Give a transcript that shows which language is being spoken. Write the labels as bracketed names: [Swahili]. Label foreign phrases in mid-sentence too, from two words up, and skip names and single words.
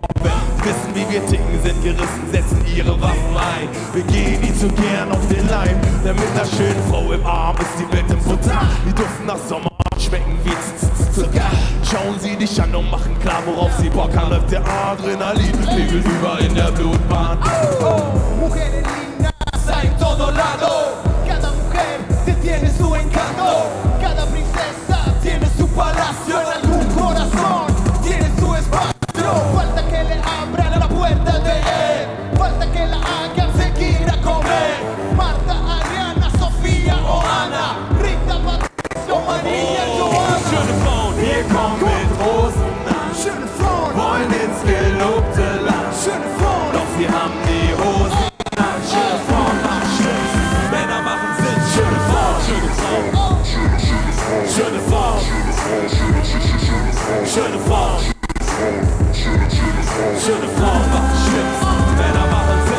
[German] Wissen, wie wir ticken, sind gerissen, setzen ihre Waffen ein. Wir gehen ihnen zu gern auf den Leim, denn mit einer schönen Frau im Arm ist die Welt im Futter. Die duften nach Sommer, schmecken wie Zucker. Schauen sie dich an und machen klar, worauf sie Bock haben. Läuft der Adrenalin, Pegel über in der Blutbahn. [Spanish] Mujeres lindas hay en todo lado. Cada mujer te tiene su encanto. Cada princesa tiene su palacio. En algún corazón tiene su espacio. Falta que le abran la puerta de él. Falta que la hagan seguir a comer. Marta, Ariana, Sofía o Ana. Rita, Patricio, María, Joana. [German] Schöne Frauen, wir kommen mit Rosen an. Schöne Frauen, wollen ins gelobte Land. Schöne Frauen, doch sie haben die Hosen an. Schöne Frauen machen Schnips, Männer machen Sinn. Schöne Frauen, schöne Frauen, schöne Frauen, schöne Frauen, schöne Frauen machen Schnips, Männer machen Sinn.